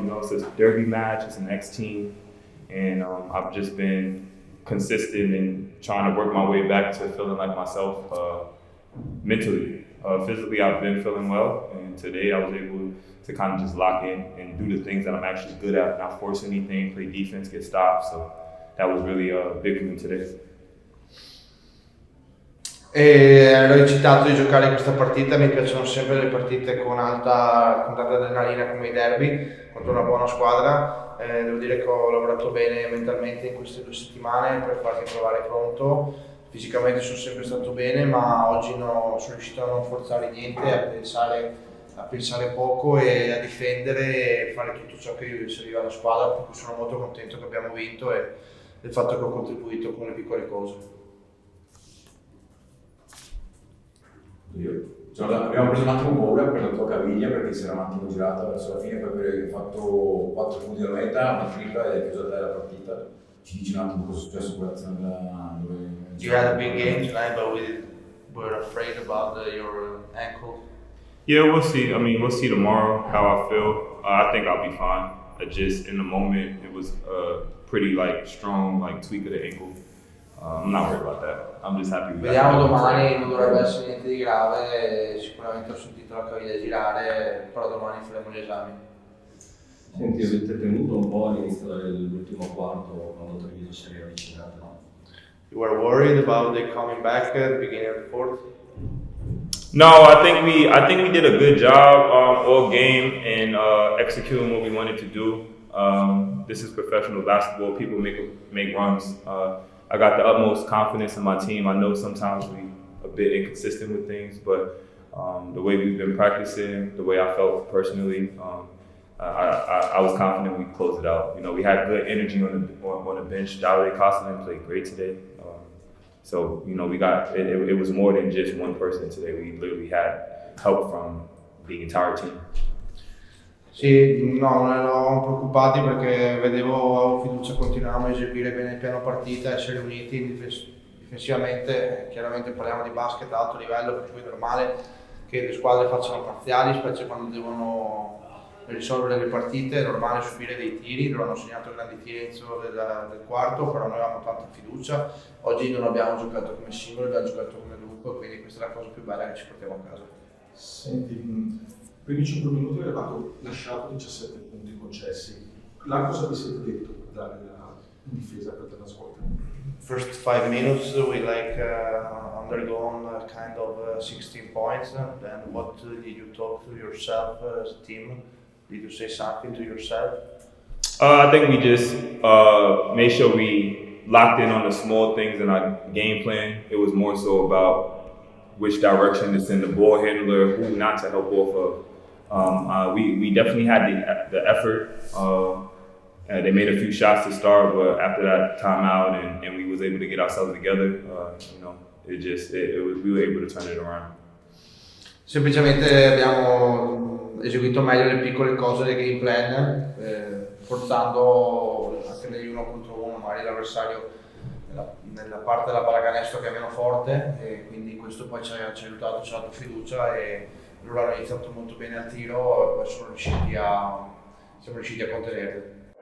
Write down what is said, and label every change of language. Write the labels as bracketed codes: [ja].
[en] You know, it's a derby match, it's an ex-team, and I've just been consistent in trying to work my way back to feeling like myself mentally. Physically, I've been feeling well, and today I was able to kind of just lock in and do the things that I'm actually good at, not force anything, play defense, get stops. So that was really big for me today. [it] E l'ho citato di giocare questa partita, mi piacciono sempre le partite con tanta adrenalina come i derby contro una buona squadra. Devo dire che ho lavorato bene mentalmente in queste 2 settimane per farmi trovare pronto. Fisicamente sono sempre stato bene, ma oggi sono riuscito a non forzare niente, a pensare poco e a difendere e fare tutto ciò che serviva alla squadra, per cui sono molto contento che abbiamo vinto e del fatto che ho contribuito con le piccole cose. Abbiamo preso un attimo paura per la tua caviglia perché si era un attimo girata verso la fine, poi hai fatto 4 punti dalla metà, una tripla e hai chiuso la partita. Ci dici un attimo cosa è successo con l'azione dove... [en] You had a big game tonight, but we were afraid about your ankle. Yeah, we'll see. I mean, we'll see tomorrow how I feel. I think I'll be fine. I just, in the moment, it was a pretty strong tweak of the ankle. I'm not worried about that. I'm just happy we got [it] Vediamo domani, non dovrebbe essere niente di grave, sicuramente ho sentito la caviglia girare, però domani faremo gli esami. Senti, avete tenuto un po' all'inizio dell'ultimo quarto quando Treviso si è riavvicinato, no? [en] You were worried about the coming back at the beginning of the fourth? No, I think we did a good job all game in executing what we wanted to do. This is professional basketball. People make runs. I got the utmost confidence in my team. I know sometimes we a bit inconsistent with things, but the way we've been practicing, the way I felt personally, I was confident we closed it out. You know, we had good energy on the bench. Davide Koskinen played great today. So, you know, we got it was more than just one person today. We literally had help from the entire team. [it] Sì, no, non eravamo preoccupati perché avevo fiducia, continuavamo a eseguire bene il piano partita, essere uniti difensivamente. Chiaramente parliamo di basket a alto livello, per cui è normale che le squadre facciano parziali, specie quando devono risolvere le partite, è normale subire dei tiri. Loro hanno segnato grandi tiri all'inizio del quarto, però noi avevamo tanta fiducia. Oggi non abbiamo giocato come singoli, abbiamo giocato come gruppo, quindi questa è la cosa più bella che ci portiamo a casa. Senti, primi 5 minuti avevate lasciato 17 punti concessi. La cosa vi siete detto per dare la difesa per la squadra? [en] First 5 minutes we undergone kind of 16 points. Then what did you talk to yourself as a team? Did you say something to yourself? I think we just made sure we locked in on the small things in our game plan. It was more so about which direction to send the ball handler, who not to help off of. We definitely had the effort. They made a few shots to start, but after that timeout and we was able to get ourselves together, you know, we were able to turn it around. [it] Semplicemente eseguito meglio le piccole cose del game plan, forzando anche negli 1 contro 1 magari l'avversario nella parte della pallacanestro che è meno forte, e quindi questo poi ci ha aiutato, ci ha dato fiducia e loro hanno iniziato molto bene al tiro e poi siamo riusciti a contenerli.